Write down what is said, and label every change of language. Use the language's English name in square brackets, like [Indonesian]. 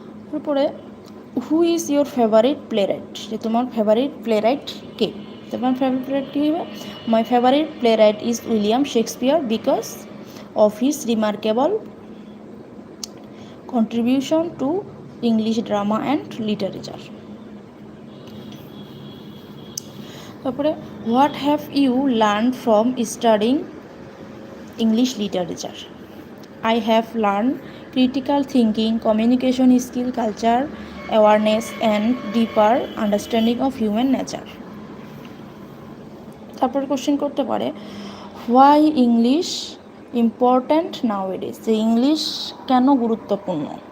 [Bangla] তারপরে [English] who is your favourite playwright, [Bangla] যে তোমার ফেভারিট প্লেরাইট কে। তোমার ফেভারিট প্লেরাইট কী হবে, [English] My favourite playwright is William Shakespeare because of his remarkable contribution to English drama and literature. [Bangla] তারপরে, [English] what have you learned from studying English literature? I have learned critical thinking, communication skill, culture awareness and deeper understanding of human nature. [Bangla] তারপরে question করতে পারে, [English] why English important nowadays, [Bangla] যে English কেন গুরুত্বপূর্ণ।